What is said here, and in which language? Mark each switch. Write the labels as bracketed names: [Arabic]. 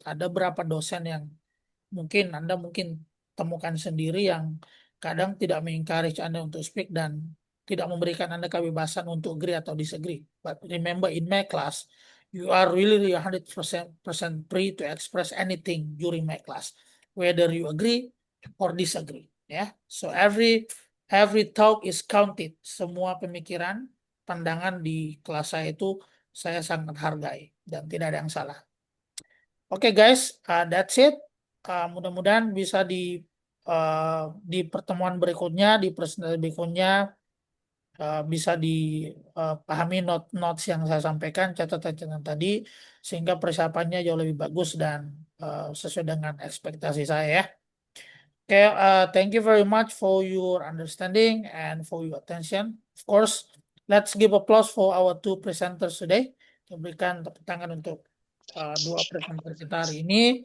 [Indonesian] Ada beberapa dosen yang mungkin Anda temukan sendiri yang kadang tidak mengencourage Anda untuk speak dan tidak memberikan Anda kebebasan untuk agree atau disagree. [English] But remember in my class, you are really 100% free to express anything during my class, whether you agree or disagree. Ya, so every talk is counted. [Indonesian] Semua pemikiran, pandangan di kelas saya itu saya sangat hargai dan tidak ada yang salah. Oke [English] guys, that's it. [Indonesian] Mudah-mudahan bisa di pertemuan berikutnya, di presentasi berikutnya bisa dipahami notes yang saya sampaikan, catatan-catatan tadi, sehingga persiapannya jauh lebih bagus dan sesuai dengan ekspektasi saya ya. [English] Okay, thank you very much for your understanding and for your attention. Of course, let's give applause for our two presenters today. [Indonesian] Kita berikan tepuk tangan untuk dua presenter kita hari ini.